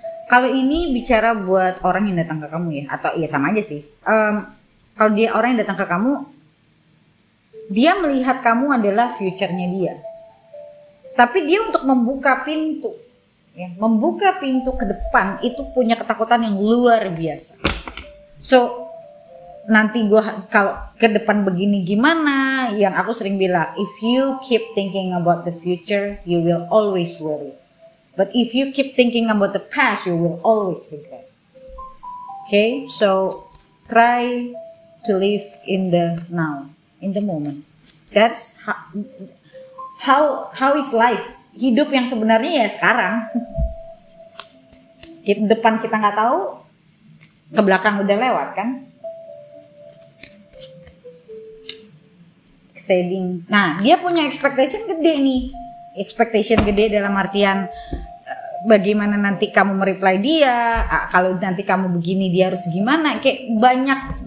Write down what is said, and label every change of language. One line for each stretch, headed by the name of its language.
Indonesian: Kalau ini bicara buat orang yang datang ke kamu ya, atau ya sama aja sih. Kalau dia orang yang datang ke kamu, Dia melihat kamu adalah future-nya dia. Tapi dia untuk membuka pintu, ya, membuka pintu ke depan itu punya ketakutan yang luar biasa. So nanti gua kalau ke depan begini gimana? Yang aku sering bilang,
English: if you keep thinking about the future, you will always worry. But if you keep thinking about the past, you will always regret. Okay, so try to live in the now, in the moment. That's how is life.
Indonesian: Hidup yang sebenarnya ya sekarang. Depan kita nggak tahu, ke belakang udah lewat kan. Exciting. Nah, dia punya expectation gede nih. Expectation gede dalam artian bagaimana nanti kamu mereply dia, kalau nanti kamu begini dia harus gimana, kayak banyak.